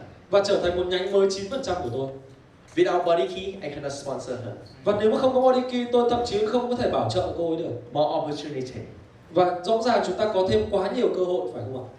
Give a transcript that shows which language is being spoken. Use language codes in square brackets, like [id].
[vi] Và trở thành một nhánh mới 9% của tôi. [en] Without body key, I cannot sponsor her. [vi] Và nếu mà không có body key, tôi thậm chí không có thể bảo trợ cô ấy được. [en] More opportunity. [vi] Và rõ ràng chúng ta có thêm quá nhiều cơ hội, phải không ạ?